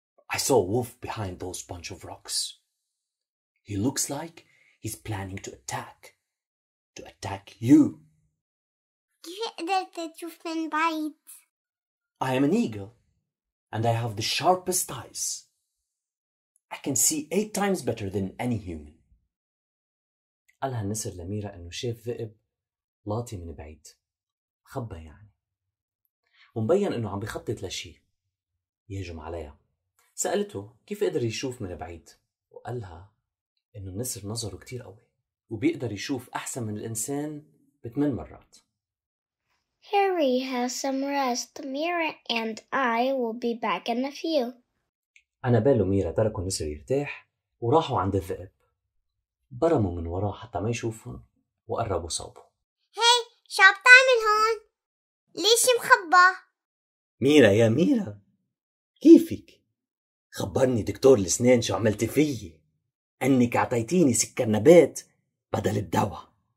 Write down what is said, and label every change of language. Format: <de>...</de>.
<en>I saw a wolf behind those bunch of rocks. He looks like he's planning to attack. To attack you.</en> <ar>كيف قدرت تشوف من بعيد؟</ar> <en>I am an eagle, and I have the sharpest eyes. I can see 8 times better than any human.</en> <ar>قالها النسر لميرا إنه شاف ذئب لاطي من بعيد، خبى يعني، ومبين إنه عم بيخطط لشي يهجم عليها. سألته كيف قدر يشوف من بعيد، وقالها إنه النسر نظره كتير قوي وبيقدر يشوف أحسن من الإنسان ب8 مرات.</ar> <en>Harry has some rest. Mira and I will be back in a few.</en> <ar>أنابيل وميرا تركوا النسر يرتاح وراحوا عند الذئب. برموا من وراه حتى ما يشوفهم وقربوا صوبه. هاي شو بتعمل هون؟ ليش مخبى؟ ميرا يا ميرا، كيفك؟ خبرني دكتور الأسنان شو عملتي فيي، أنك عطيتيني سكر نبات بدل الدواء.</ar>